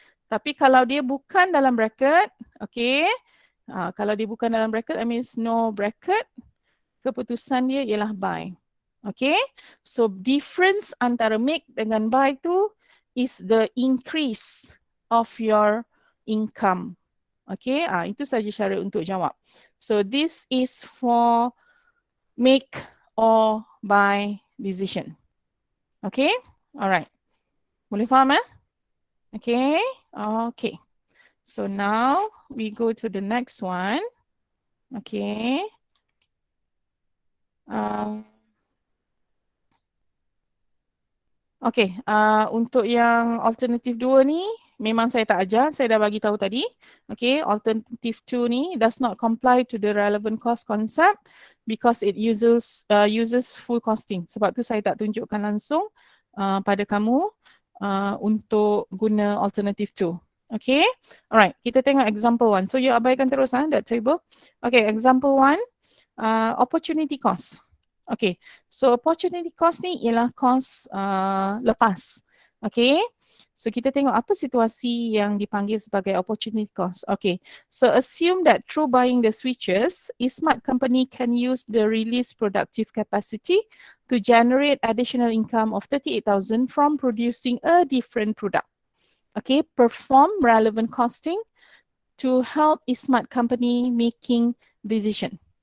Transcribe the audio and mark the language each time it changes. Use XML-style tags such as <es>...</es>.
<ms>Tapi kalau dia bukan dalam bracket, okay, kalau dia bukan dalam bracket,</ms> <en>that means no bracket,</en> <ms>keputusan dia ialah buy.</ms> <en>Okay, so difference</en> <ms>antara</ms> <en>make dengan buy tu is the increase of your income.</en> <ms>Okay, itu saja cara untuk jawab.</ms> <en>So this is for make or buy decision. Okay, alright.</en> <ms>Boleh faham</ms> <en>Okay, okay. So now we go to the next one. Okay.</en> <ms>Okay, untuk yang alternative 2 ni, memang saya tak ajar, saya dah bagi tahu tadi.</ms> <en>Okay, alternative 2 ni does not comply to the relevant cost concept because it uses full costing.</en> <ms>Sebab tu saya tak tunjukkan langsung pada kamu untuk guna alternative 2.</ms> <en>Okay, alright,</en> <ms>kita tengok</ms> <en>example 1. So you</en> <ms>abaikan terus</ms> <en>that table. Okay, example 1, opportunity cost. Okay, so opportunity cost</en> <ms>ni ialah</ms> <en>cost lepas.</en> <ms>Okay, so kita tengok apa situasi yang dipanggil sebagai opportunity cost.</ms> <en>Okay, so assume that through buying the switches, Smart company can use the released productive capacity to generate additional income of 38,000 from producing a different product. Okay, perform relevant costing to help Smart company making decision.</en>